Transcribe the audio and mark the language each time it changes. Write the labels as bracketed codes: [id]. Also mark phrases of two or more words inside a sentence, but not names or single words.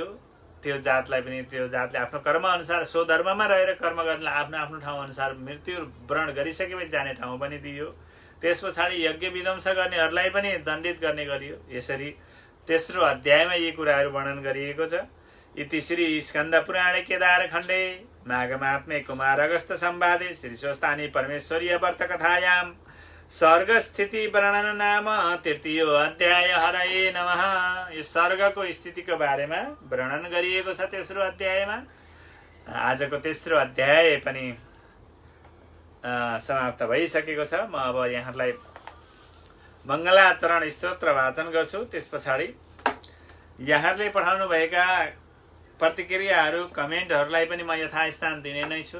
[ne] त्यो जातले आफ्नो कर्म अनुसार स्वधर्ममा रहेर कर्म गर्न आफ्नो आफ्नो ठाउँ अनुसार मृत्यु वरण गरिसकेपछि जाने ठाउँ पनि दियो। त्यस पछाडि यज्ञ विध्वंस गर्नेहरूलाई पनि दण्डित गर्ने गरियो। यसरी तेस्रो अध्यायमा यी कुराहरू वर्णन गरिएको छ। [sa] इति श्री स्कन्द पुराणे केदार खण्डे माघमात्मे कुमार अगस्त संवादे श्री स्वस्तानी परमेश्वरीय व्रत कथायाम सर्ग स्थिति वर्णन नाम तृतीय अध्याय। हरये नमः। [ne] यो सर्गको स्थितिको बारेमा वर्णन गरिएको छ तेस्रो अध्यायमा। आजको तेस्रो अध्याय पनि समाप्त भइसकेको छ। म अब यहाँलाई मङ्गलाचरण स्तोत्र वाचन गर्छु। त्यस पछाडि यहाँहरूले पठाउनु भएका प्रतिक्रियाहरू, कमेन्टहरूलाई पनि म यथास्थान दिने नै छु।